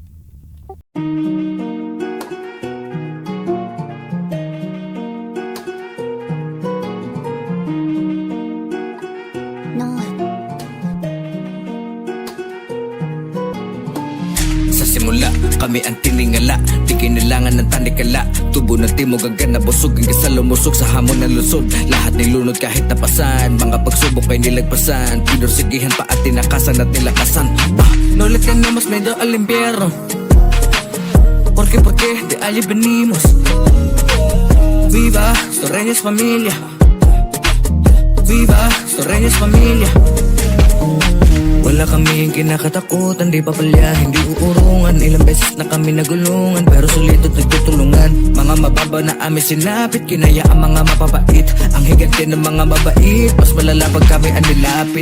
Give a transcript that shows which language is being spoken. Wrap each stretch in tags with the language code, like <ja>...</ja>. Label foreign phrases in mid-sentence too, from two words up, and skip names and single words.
<tl>Sa simula, kami ang tiningala. Di kailangan ng tanikala. Tubo ng timog agad na busog. Hanggang sa lumusog sa hamon ng lusod. Lahat nilunod kahit napasan. Mga pagsubok ay nilagpasan. Pinursigihan pa at tinakasan at nilakasan.</tl> <es>No le tenemos miedo al invierno. Porque de allí venimos. Viva, Torreñas familia. Viva, Torreñas familia.</es> <tl>Wala kaming kinakatakutan, di papalya, hindi uurungan. Ilang beses na kami nagulungan, pero sulit at nagtutulungan. Mga mababa na amin sinapit, kinaya ang mga mapapait. Ang higante ng mga mabait, mas malala pag kami ang nilapit.</tl>